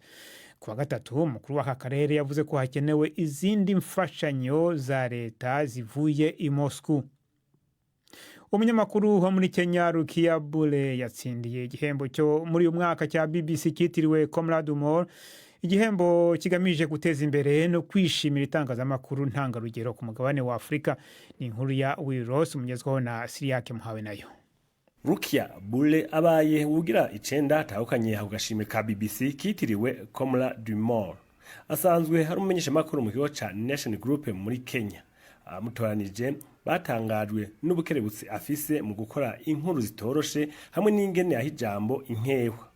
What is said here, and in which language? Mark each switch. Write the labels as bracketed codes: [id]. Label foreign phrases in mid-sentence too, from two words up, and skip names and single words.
[rn] Kuwa gatatu umukuru w'aka karere yavuze ko hakenewe izindi mfashanyo za leta zivuye i Moscow. Umunyamakuru wo muri Kenya Rukia Bule yatsindiye igihembo cyo muri uyu mwaka cya BBC kitiriwe Comrade Moore, igihembo kigamije guteza imbere no kwishimira itangazamakuru ntangarugero ku mugabane wa Afrika. Ni inkuru ya Will Ross umugezwaho na Siriake Muhawe nayo. Rukia Bule abaye ugira 9 atahukanye ako gashimwe ka BBC kitiriwe Comrade Moore. Asanzwe hari umumenyesha makuru mu kigo ca Nation Group muri Kenya. Amutoranije batangajwe n'ubukerebutsi afise mu gukora inkuru zitoroshe hamwe n'ingene yahijambo inkewa.